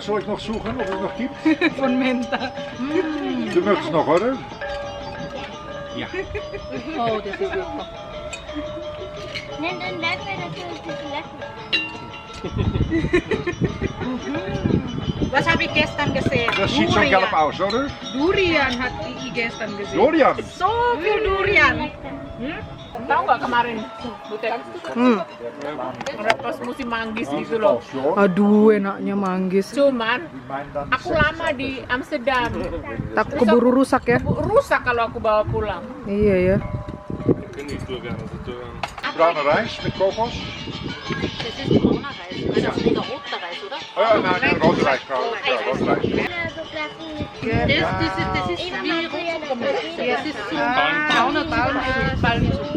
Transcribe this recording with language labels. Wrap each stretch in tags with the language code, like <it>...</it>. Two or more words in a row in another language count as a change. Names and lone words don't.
<de>Soll ich noch suchen, ob es noch gibt? Von Menta. Du möchtest noch, oder? Oh, das ist super. Nimm den Löffel, das ist Löffel. Was habe ich gestern gesehen? Das sieht schon gelb aus, oder? Durian hat ich gestern gesehen. Dorian. So viel Durian.</de> <id>Tahu nggak kemarin? Butet. Pas musim manggis gitu loh. Aduh, enaknya manggis. Cuman aku lama di Amsterdam. Tak keburu rusak ya. Rusak kalau aku bawa pulang. Iya ya.</id> <de>Wir können nicht durchgehen, also Braune Reis mit Kokos. Das ist brauner Reis. Also dieser rote Reis, oder? Oh, nein, rote Reis, Frau. Ja, rote Reis. Das ist wie Rotzuckermilch. Das ist so brauner Palmsuppe.</de>